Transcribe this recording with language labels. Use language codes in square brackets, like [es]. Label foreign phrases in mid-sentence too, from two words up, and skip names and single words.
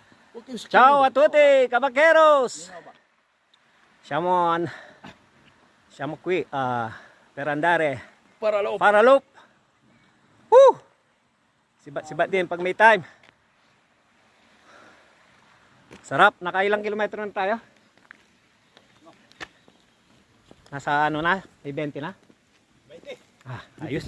[it] Ciao a tutti, cavalcheros! Siamo qui per andare para loop. [tl] Sibat-sibat din pag may time. Sarap, nakailang kilometro na tayo? Nasa ano na? May 20 na? 20. Ayos.